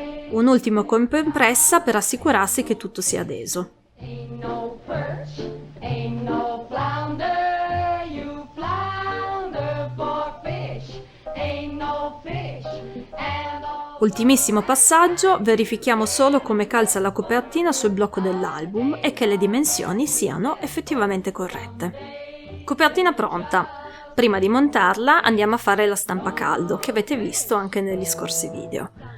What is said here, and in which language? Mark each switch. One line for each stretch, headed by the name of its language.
Italian: Un ultimo colpo in pressa per assicurarsi che tutto sia adeso.
English: Ain't no perch, ain't no flounder, you flounder for fish, ain't no fish, and all.
Italian: Ultimissimo passaggio, verifichiamo solo come calza la copertina sul blocco dell'album e che le dimensioni siano effettivamente corrette. Copertina pronta. Prima di montarla andiamo a fare la stampa a caldo, che avete visto anche negli scorsi video.